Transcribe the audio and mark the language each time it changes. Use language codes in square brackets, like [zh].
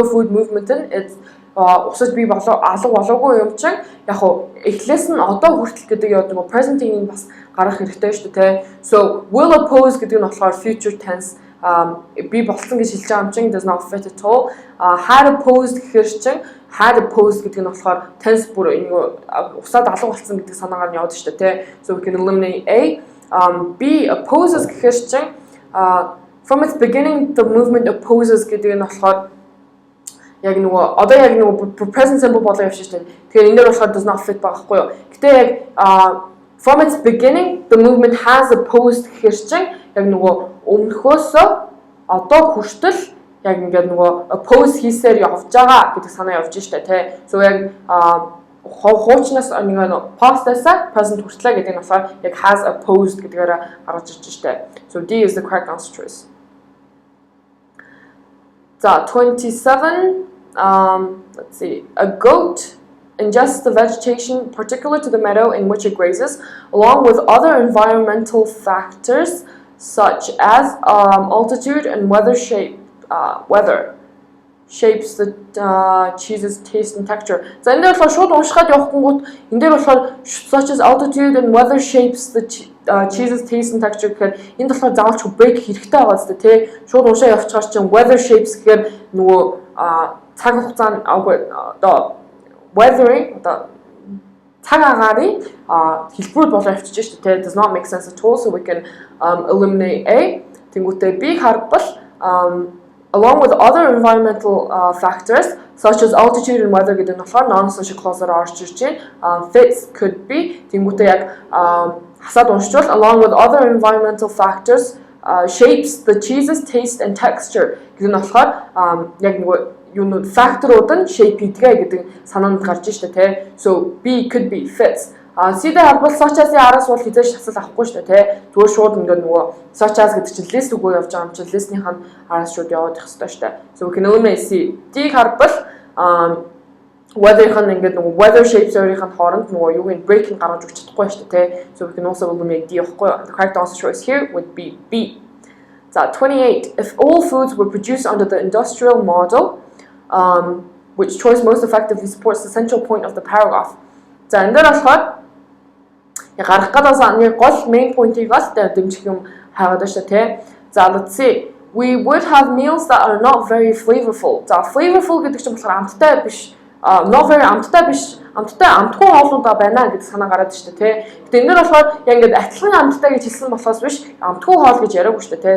[mn] Slow food movement нь усаж би алга болоогүй юм чинь яг хуу эхлээс нь одоо хүртэл гэдэг яг нэг present-ийг бас гаргах хэрэгтэй шүү дээ. [en] So will oppose [mn] гэдэг нь болохоор future tense би болсон гэж хэлж байгаа юм чинь [en] does not fit at all. [mn] Had opposed гэхэр чинь had opposed гэдэг нь болохоор tense бүр усаад алга болсон гэдэг санаагаар нь яваад шүү дээ. [en] So we can eliminate A. [mn] B opposes гэхэр чинь [en] from its beginning the movement opposes [mn] гэдэг нь болохоор яг нөгөө одоо яг нөгөө present simple болоо явж штэ. Тэгэхээр энэ дээр болохоор does not fit байхгүй юу. Гэтэ яг [en] from its beginning the movement has opposed [mn] гэхэр чинь яг нөгөө өмнөхөөсөө одоо хүртэл яг ингээд нөгөө oppose хийсээр явж байгаа гэдэг санаа явж штэ тий. So яг хуучнаас нэг past-аас present хүртлээ гэдэг нь болохоор яг has opposed гэдгээр гаргаж ирж штэ. [en] So D is the correct answer choice. So 27 let's see. A goat ingests the vegetation particular to the meadow in which it grazes, along with other environmental factors such as altitude and weather shapes the cheese's taste and texture. [mn] So энэ дээр болохоор шууд уншихад явахгүйгүүд энэ дээр болохоор [en] such as altitude and weather shapes the cheese's taste and texture [mn] гэхээр энэ болохоор заавалч break хэрэгтэй байгаа зү тий. Шууд уншаа явчихаар чинь weather shapes гэхээр нөгөө цаг хугацаанд одоо weathering одоо цаг агаарын хэлбэрүүд болоо явчихж шүү дээ. [en] Does not make sense at all, so we can eliminate A. [mn] Тэнгүүтээ B харбал [en] along with other environmental factors such as altitude and weather [mn] гэдэг нь болохоор non-essential clause-аар орж ирж байна. Fits could be тэнгүүтээ яг хасаад уншвал [en] along with other environmental factors shapes the cheese's taste and texture [mn] гэдэг нь болохоор яг нөгөө yung factorууд нь shape хийдгээ гэдэг санаанд гарч штэ тий. [en] So B could be fits. [mn] C-д харбал such as-ийн араас бол хизээш асал авахгүй штэ тий. Зүгээр шууд ингээд нөгөө such as гэдэг чинь list үгүй явж байгаа юм чинь list-ийн араас шууд яваад их хэвээр штэ. [en] So we can eliminate C. [mn] D харбал weather-ийн ингээд нөгөө weather shapes-ийн хооронд нөгөө юуг нь break-ийг гаргаж өгч чадахгүй штэ тий. [en] So we can also eliminate D [mn] явахгүй. [en] The correct answer choice here would be B. So 28. If all foods were produced under the industrial model, which choice most effectively supports the central point of the paragraph. [mn] За энэ дээр болохоор гарах гадаас нэг гол main point-ийг л дэмжих юм хайгаад байна шүү дээ. За [en] let's see. We would have meals that are not very flavorful. [mn] За flavorful гэдэг чинь болохоор амттай биш, not very амттай биш, амтгүй хоолнуудаа байна гэдэг санаа гараад шүү дээ. Гэтэ энэ дээр болохоор яг ингээд адилхан амттай гэж хэлсэн болохоос биш, амтгүй хоол гэж яриаггүй шүү дээ.